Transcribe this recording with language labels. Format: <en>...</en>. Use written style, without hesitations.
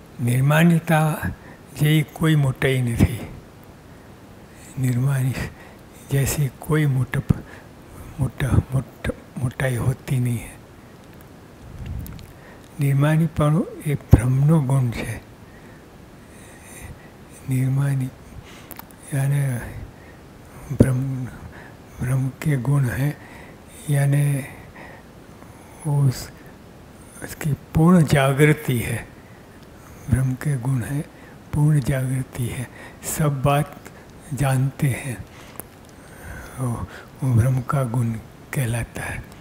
<gu>निर्माणिता જેવી કોઈ મોટાઈ નથી.</gu> <hi>निर्माणी जैसी कोई मोटाई होती नहीं है.</hi> <gu>निर्माणीपणुं એ ભ્રમનો ગુણ છે.</gu> <hi>निर्माणी यानी ब्रह्म के गुण है, यानी उसकी पूर्ण जागृति है. ब्रह्म के गुण है, पूर्ण जागृति है. सब बात जानते हैं, वो ब्रह्म का गुण कहलाता है.</hi>